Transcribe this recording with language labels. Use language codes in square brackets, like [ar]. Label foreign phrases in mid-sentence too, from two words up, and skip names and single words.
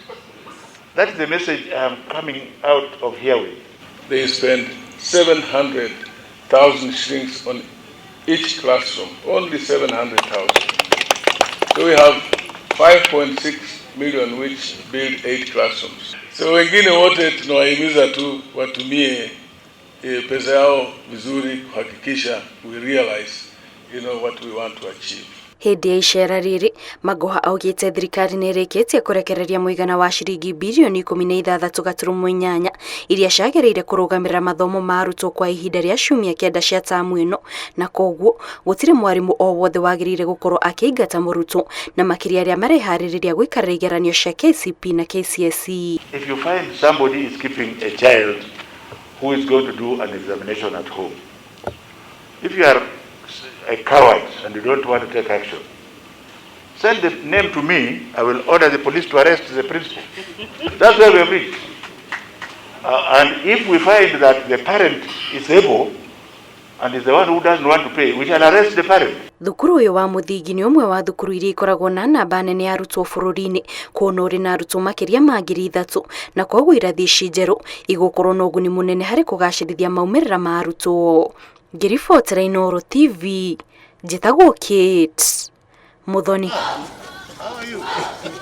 [en] That is the message I am coming out of here with. They spend 700,000 shillings on each classroom, only 700,000. So we have 5.6 million which build 8 classrooms. [sw] So wengine wote tunawahimiza tu watumie pesa yao vizuri kuhakikisha [en] we realize what we want to achieve. [ki] Hĩndĩ ya icera rĩrĩ, Magoha augĩte thirikari nĩ ĩrĩkĩtie kũrekereria mũigana wa ciringi birioni 16.8 iria ciagĩrĩire kũrũgamĩrĩra mathomo ma arutwo kwa ihinda rĩa ciumia 9 cia tamu ĩno, na koguo gũtirĩ mwarimũ o wothe wagĩrĩire gũkorwo akĩingata mũrutwo na makĩria arĩa mareharĩrĩria gũikarĩra igeranio cia KCPE na KCSE. [en] If you find somebody is keeping a child who is going to do an examination at home, if you are a coward and you don't want to take action, send the name to me. I will order the police to arrest the principal. That's where we have reached. And if we find that the parent is able and is the one who doesn't want to pay, we shall arrest the parent. [ki] Thukuru ũyũ wa mũthingi nĩ ũmwe wa thukuru iria ikoragwo na namba nene ya arutwo bũrũri-inĩ, kuona ũrĩ na arutwo makĩria ma 3,000, na koguo irathi ici njerũ igũkorwo na ũguni mũnene harĩ kũgacĩrithia maumĩrĩra ma arutwo. Ngĩribotera Inooro TV, njĩtagwo Kate Muthoni.